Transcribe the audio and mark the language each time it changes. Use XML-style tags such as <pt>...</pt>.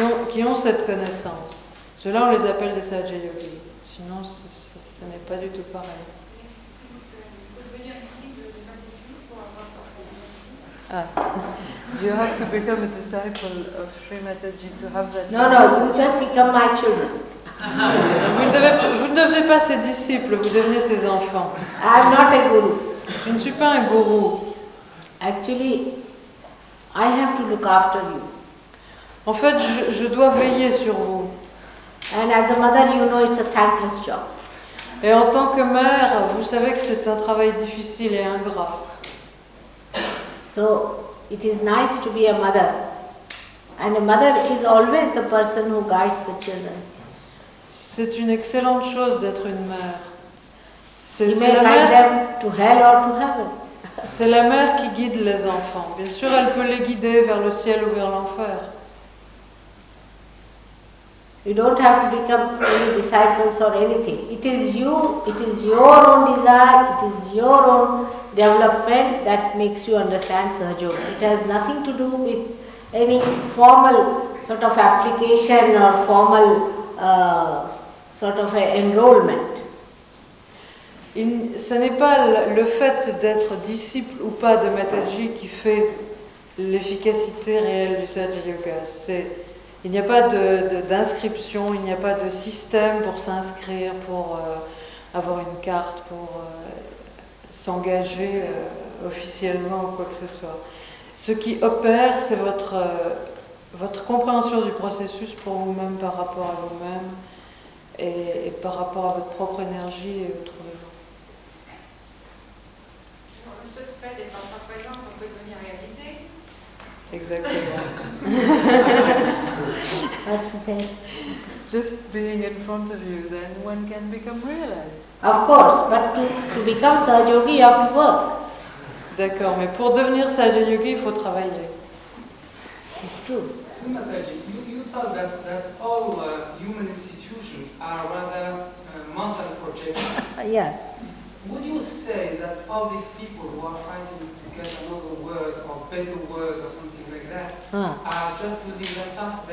<fr>qui ont cette connaissance. Ceux-là, on les appelle des Sahaja Yogis. Sinon, ce n'est pas du tout pareil.</fr> <en>Do you have to become a disciple of Sri Mataji to have that? No, you just become my children.</en> <fr>Vous ne devenez pas ses disciples, vous devenez ses enfants.</fr> <en>I am not a guru.</en> <fr>Je ne suis pas un gourou.</fr> <en>Actually, I have to look after you.</en> <fr>En fait, je dois veiller sur vous.</fr> <en>And as a mother, you know it's a thankless job.</en> <fr>Et en tant que mère, vous savez que c'est un travail difficile et ingrat.</fr> <en>So, it is nice to be a mother. And a mother is always the person who guides the children.</en> <fr>C'est une excellente chose d'être une mère.</fr> <en>She may guide them to hell or to heaven.</en> <fr>C'est la mère qui guide les enfants. Bien sûr, elle peut les guider vers le ciel ou vers l'enfer.</fr> <en>You don't have to become any disciples or anything. It is you, it is your own desire, it is your own development that makes you understand Sahaja Yoga. It has nothing to do with any formal sort of application or formal sort of enrollment.</en> <fr>Ce n'est pas le fait d'être disciple ou pas de Mataji qui fait l'efficacité réelle du Sahaja Yoga. Il n'y a pas d'inscription, il n'y a pas de système pour s'inscrire, pour avoir une carte, pour s'engager officiellement ou quoi que ce soit. Ce qui opère, c'est votre compréhension du processus pour vous-même par rapport à vous-même et par rapport à votre propre énergie et autres niveaux. Le seul fait d'être en sa présence, on peut devenir réalisé. Exactement.</fr> <en>What she said? Just being in front of you, then one can become realized. Of course, but to become Sahaja Yogi, you have to work.</en> <fr>D'accord, mais pour devenir Sahaja Yogi, il faut travailler.</fr> <en>It's true. So Mataji, you told us that all human institutions are rather mental projections. Yeah. Would you say that all these people who are fighting to get another word or better word or something like that are just using their thought?</en>